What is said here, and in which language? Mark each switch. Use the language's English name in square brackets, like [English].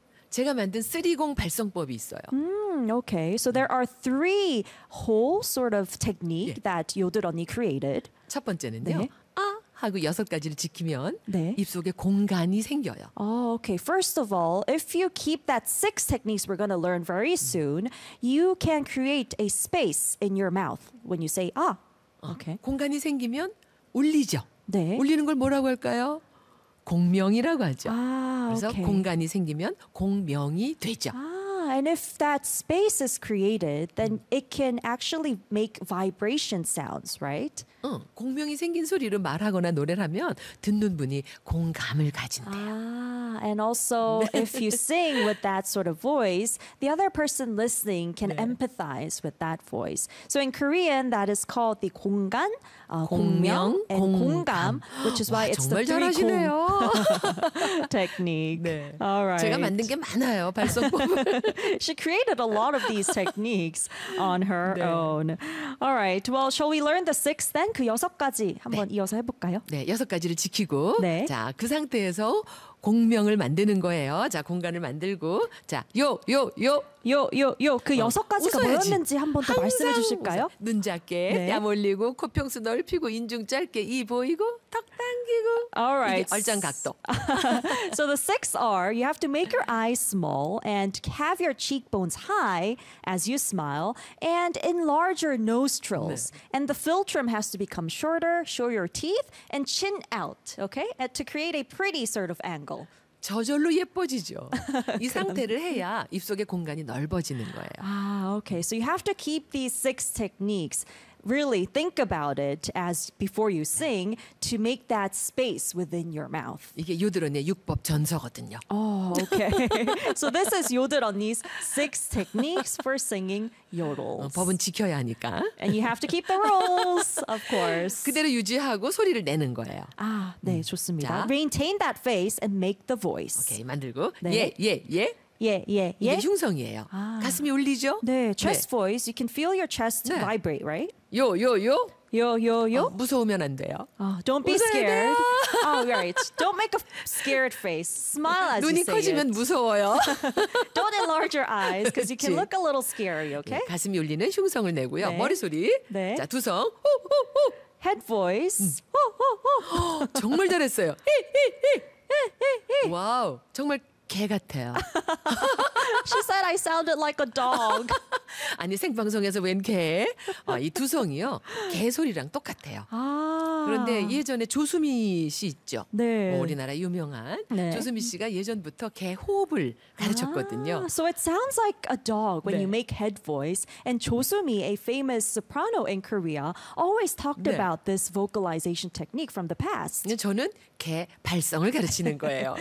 [Korean] 제가 만든 30 발성법이 있어요. [English] Okay. So there are three whole sort of technique 예. that 요들 언니 created. [Korean] 첫 번째는요. 네. 아 하고 여섯 가지를 지키면 네. 입속에 공간이 생겨요. [English] Oh, okay. First of all, if you keep that six techniques we're going to learn very soon, you can create a space in your mouth when you say 아. [Korean] Okay. 공간이 생기면 울리죠. 네. 울리는 걸 뭐라고 할까요? 공명이라고 하죠. 아, 그래서 [English] okay. [Korean] 공간이 생기면 공명이 되죠. [English] 아, and if that space is created, then it can actually make vibration sounds, right? [Korean] 응, 공명이 생긴 소리로 말하거나 노래를 하면 듣는 분이 공감을 가진대요. [English] 아, and also if you sing with that sort of voice, the other person listening can 네. empathize with that voice. So in Korean, that is called the 공간. 공명 and 공감, which is why [Korean] 와, [English] it's the three 공 technique. [Korean] 네. [English] All right. [Korean] 제가 만든 게 많아요, 발성법을. [English] She created a lot of these techniques on her 네. own. All right. Well, shall we learn the six then? [Korean] 그 여섯 가지 한번 네. 이어서 해볼까요? 네, 여섯 가지를 지키고 네. 자, 그 상태에서 공명을 만드는 거예요. 자, 공간을 만들고 자, 요, 요, 요. 요, 요, 요. 그 여섯 가지가 웃어야지. 뭐였는지 한번 더 말씀해 주실까요? 웃어. 눈 작게, 네. 뺨 올리고, 코평수 넓히고, 인중 짧게, 입 보이고, 턱 당기고. [English] All right. [Korean] 이게 얼짱 각도. [English] So the six are, you have to make your eyes small and have your cheekbones high as you smile and enlarge your nostrils. 네. And the philtrum has to become shorter, show your teeth and chin out, okay? To create a pretty sort of angle. [Korean] 저절로 예뻐지죠. 이 상태를 해야 입속의 공간이 넓어지는 거예요. [English] 아, okay. So you have to keep these six techniques. Really think about it as before you sing to make that space within your mouth. [Korean] 이게 요들 언니의 육법 전서거든요. [English] Oh, okay. So this is 요들 언니's six techniques for singing yodels. [Korean] 법은 지켜야 하니까. [English] And you have to keep the rules, of course. [Korean] 그대로 유지하고 소리를 내는 거예요. [English] 아, 네, [Korean] 좋습니다. [English] 자. Maintain that face and make the voice. [Korean] 오케이, 만들고. 네. 예, 예, 예. 예, 예, 예. 이게 흉성이에요. 아. 가슴이 울리죠? [English] 네, chest 네. voice. You can feel your chest 네. vibrate, right? [Korean] 요, 요, 요. 요, 요, 요. 아, 무서우면 안 돼요. [English] 아, don't be scared. [Korean] 돼요. [English] Oh, right. Don't make a scared face. Smile as you say it. [Korean] 눈이 커지면 무서워요. [English] Don't enlarge your eyes because you can look a little scary, okay? [Korean] 네, 가슴이 울리는 흉성을 내고요. 네. 머리소리. 네. 자, 두성. 호, 호, 호. [English] Head voice. 호, 호, 호. [Korean] 정말 잘했어요. 히, 히, 히. 와우, 정말 개 같아요. [English] She said I sounded like a dog. [Korean] 아니 생방송에서 웬 개? 아, 이 두성이요. 개 소리랑 똑같아요. 아, 그런데 예전에 조수미 씨 있죠. 네. 뭐 우리나라 유명한 네. 조수미 씨가 예전부터 개 호흡을 가르쳤거든요. [English] 아, so it sounds like a dog when 네. you make head voice. And 조수미, a famous soprano in Korea, always talked 네. about this vocalization technique from the past. [Korean] 저는 개 발성을 가르치는 거예요.